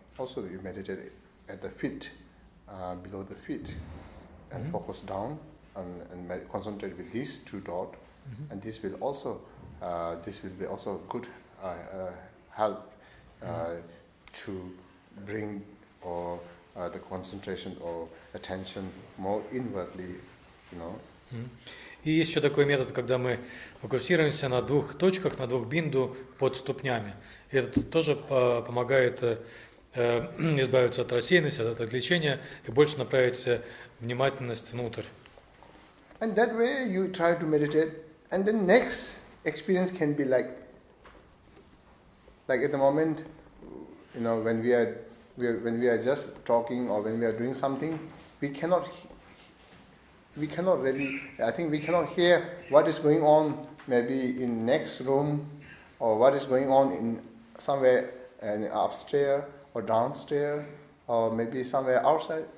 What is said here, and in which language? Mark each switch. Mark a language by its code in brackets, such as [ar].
[en] Also you meditate at the feet, below the feet, and focus down and concentrate with these two dot, and this will be also good help to bring the concentration or attention more inwardly, [ru] И есть еще такой метод, когда мы фокусируемся на двух точках, на двух бинду под ступнями. И это тоже помогает избавиться от рассеянности, от отвлечения и больше направить внимательность внутрь. [en] And that way you try to meditate, and the next experience can be like at the moment, when we are when we are just talking or when we are doing something, we cannot really, I think we cannot hear what is going on maybe in next room or what is going on in somewhere upstairs or downstairs or maybe somewhere outside.